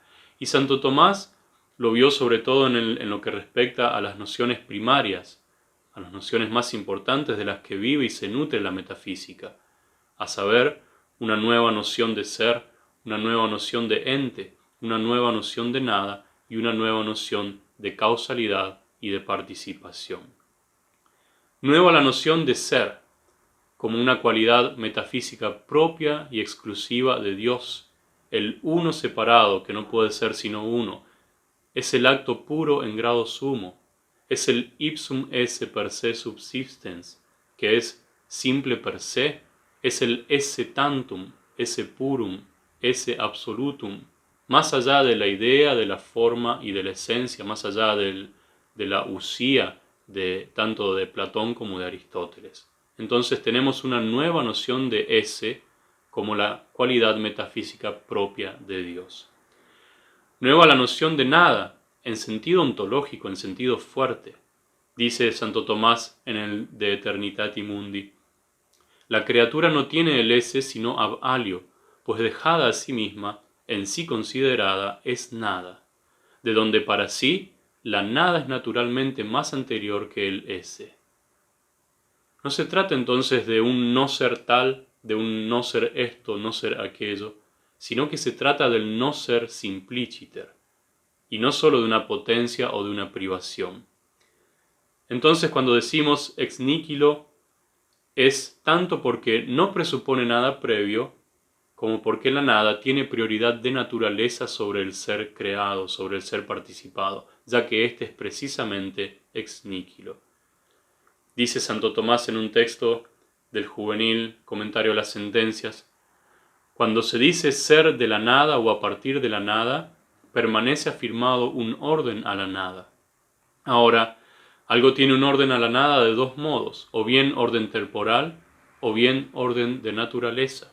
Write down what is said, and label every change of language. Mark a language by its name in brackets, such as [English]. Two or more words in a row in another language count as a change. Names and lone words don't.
[Spanish] Y Santo Tomás lo vio sobre todo en lo que respecta a las nociones primarias, a las nociones más importantes de las que vive y se nutre la metafísica, a saber, una nueva noción de ser, una nueva noción de ente, una nueva noción de nada y una nueva noción de causalidad y de participación. Nueva la noción de ser, como una cualidad metafísica propia y exclusiva de Dios, el uno separado que no puede ser sino uno, es el acto puro en grado sumo, es el [Latin] ipsum esse per se subsistens, [Spanish] que es simple [Latin] per se, [Spanish] es el [Latin] esse tantum, esse purum, esse absolutum, [Spanish] más allá de la idea, de la forma y de la esencia, más allá de la usía tanto de Platón como de Aristóteles. Entonces tenemos una nueva noción de ese como la cualidad metafísica propia de Dios. Nueva la noción de nada, en sentido ontológico, en sentido fuerte. Dice Santo Tomás en el De Eternitati Mundi: la criatura no tiene el esse sino [Latin] ab alio, [Spanish] pues dejada a sí misma, en sí considerada, es nada, de donde para sí la nada es naturalmente más anterior que el esse. No se trata entonces de un no ser tal, de un no ser esto, no ser aquello, sino que se trata del no ser simpliciter, y no sólo de una potencia o de una privación. Entonces, cuando decimos [Latin] ex nihilo, [Spanish] es tanto porque no presupone nada previo, como porque la nada tiene prioridad de naturaleza sobre el ser creado, sobre el ser participado, ya que éste es precisamente [Latin] ex nihilo. [Spanish] Dice Santo Tomás en un texto del juvenil Comentario a las Sentencias: cuando se dice ser de la nada o a partir de la nada, permanece afirmado un orden a la nada. Ahora, algo tiene un orden a la nada de dos modos, o bien orden temporal, o bien orden de naturaleza.